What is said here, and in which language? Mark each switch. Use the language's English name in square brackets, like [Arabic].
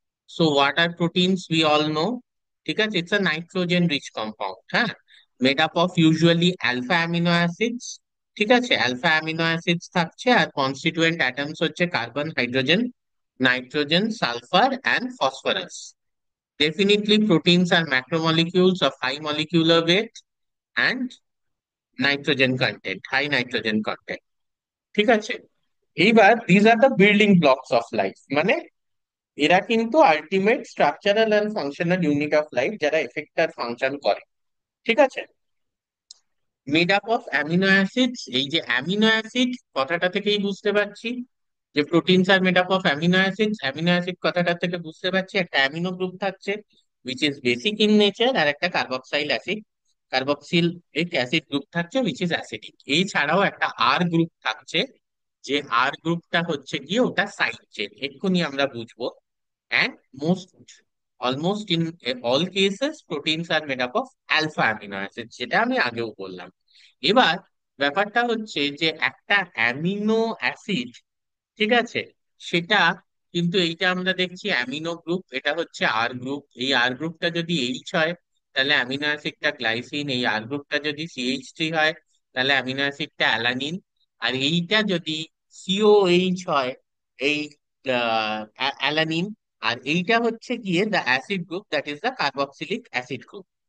[English] So what are proteins we all know. [Bangla] ঠিক আছে, [English] It's a nitrogen rich compound, হ্যাঁ, made up of usually alpha amino acids. [Bangla] ঠিক আছে, alpha amino acids থাকছে, আর constituent atoms হচ্ছে carbon, hydrogen, nitrogen, sulphur and phosphorus. [English] Definitely proteins are macromolecules of high molecular weight and nitrogen content, high nitrogen content. [Bangla] ঠিক আছে, এইবার [English] these are the building blocks of life, [Bangla] মানে এরা কিন্তু [English] Ultimate structural and functional unit of life, যারা effect আর function করে। [Bangla] ঠিক আছে, [English] Made up of amino acids. [Bangla] এই যে অ্যামিনো অ্যাসিড কথাটা থেকেই বুঝতে পারছি যে [English] Proteins are made up of amino acids. [Bangla] Amino acid কথাটা থেকে বুঝতে পারছি একটা অ্যামিনো গ্রুপ থাকছে [English] which is basic in nature, [Bangla] আর একটা কার্বক্সাইল অ্যাসিড, কার্বক্সিলিক অ্যাসিড গ্রুপ থাকছে [English] Which is acidic. [Bangla] এছাড়াও একটা আর গ্রুপ থাকছে, যে আর গ্রুপটা হচ্ছে গিয়ে ওটা সাইড চেন, এক্ষুনি আমরা বুঝবো। [English] And most, almost in all cases, proteins are made up of alpha amino acids, [Bangla] যেটা আমি আগেও বললাম। এবার ব্যাপারটা হচ্ছে যে একটা অ্যামিনো অ্যাসিড, ঠিক আছে, সেটা কিন্তু এইটা আমরা দেখছি অ্যামিনো গ্রুপ, এটা হচ্ছে আর গ্রুপ। এই আর গ্রুপটা যদি এইচ হয় তাহলে অ্যামিনো অ্যাসিডটা গ্লাইসিন, এই আর গ্রুপটা যদি সিএইচ থ্রি হয় তাহলে অ্যামিনো অ্যাসিডটা অ্যালানিন, আর এইটা যদি সিওএইচ হয়, এই অ্যালানিন, আর এইটা হচ্ছে গিয়ে [English] The acid group, that is the carboxylic acid group.